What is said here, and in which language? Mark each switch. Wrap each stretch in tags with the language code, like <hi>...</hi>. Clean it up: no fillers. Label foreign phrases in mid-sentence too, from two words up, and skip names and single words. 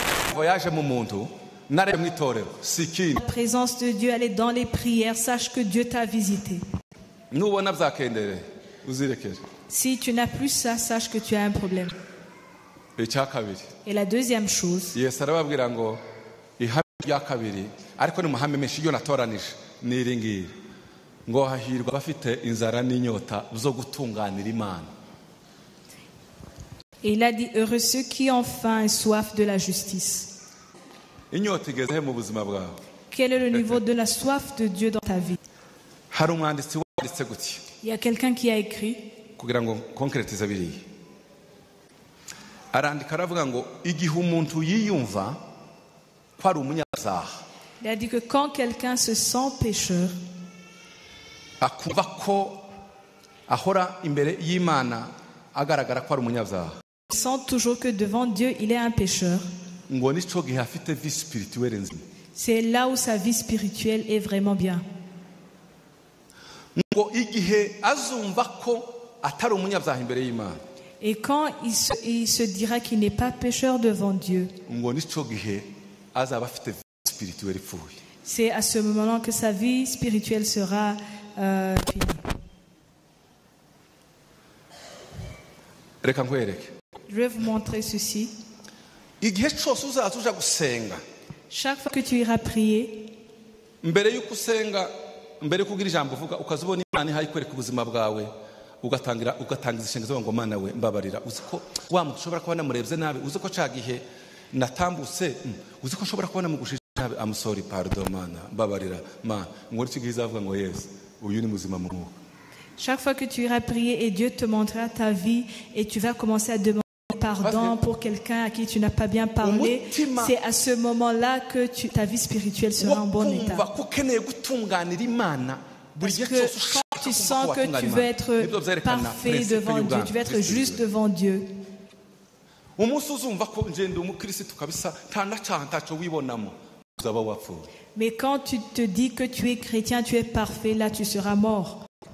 <rw>ngo yaje mu muntu narebe mu itorero si ikindi.</rw> <fr>La présence de Dieu, elle est dans les prières. Sache que Dieu t'a visité.</fr> <rw>Nubona byakendereye uzirekere.</rw> <fr>Si tu n'as plus ça, sache que tu as un problème.</fr> <rw>Icya kabiri,</rw> <fr>Et la deuxième chose,</fr> <rw>Yesu arababwira ngo ihame rya kabiri ariko ni muhame menshi iyo natoranije n'iri ngiri ngo hahirwa abafite inzara n'inyota zo gutunganira Imana.</rw> <fr>et il a dit, heureux ceux qui ont faim et soif de la justice.</fr> <rw>Inyota igeze he mu buzima bwawe?</rw> <fr>Quel est le niveau de la soif de Dieu dans ta vie?</fr> <rw>Hari umwanditsi wanditse gutya</rw> <fr>Il y a quelqu'un qui a écrit,</fr> <rw>kugira ngo konkretize biriya, arandika aravuga ngo igihe umuntu yiyumva ko ari umunyabyaha,</rw> <fr>il a dit que quand quelqu'un se sent pécheur,</fr> <rw>akumva ko ahora imbere y'Imana agaragara ko ari umunyabyaha,</rw> <fr>il sent toujours que devant Dieu, il est un pécheur,</fr> <rw>ngo nico gihe afite</rw> <fr>vie spirituelle</fr> <rw>nzima.</rw> <fr>c'est là où sa vie spirituelle est vraiment bien.</fr> <rw>Ngo igihe azumva ko atari umunyabyaha imbere y'Imana,</rw> <fr>Et quand il se dira qu'il n'est pas pécheur devant Dieu,</fr> <rw>ngo nico gihe azaba afite</rw> <fr>vie spirituelle</fr> <rw>ipfuye.</rw> <fr>c'est à ce moment-là que sa vie spirituelle sera finie.</fr> <rw>Reka nkwereke,</rw> <fr>Je vais vous montrer ceci.</fr> <rw>igihe cyose uzaza uja gusenga,</rw> <fr>Chaque fois que tu iras prier,</fr> <rw>mbere y'uko usenga, mbere kugira ijambo uvuga ukazubona Imana ihaye kwereka ubuzima bwawe, ugatangiza ishengezo ngo Mana we mbabarira, uzi ko wa muntu ushobora kuba namurebye nabi, uzi ko ca gihe natambutse, uzi ko nshobora kuba namugushije nabi,</rw> <en>I'm sorry,</en> <rw>pardon Mana, mbabarira Mana. Ngo iki gihe izavuga ngo yes, uyu ni muzima mu mwuka.</rw> <fr>chaque fois que tu iras prier et Dieu te montrera ta vie et tu vas commencer à demander pardon pour quelqu'un à qui tu n'as pas bien parlé, c'est à ce moment-là que ta vie spirituelle sera en bon état. Parce que quand tu sens que tu veux être parfait devant Dieu, tu veux être juste devant Dieu, mais quand tu te dis que tu es chrétien, tu es parfait, là tu seras mort.</fr>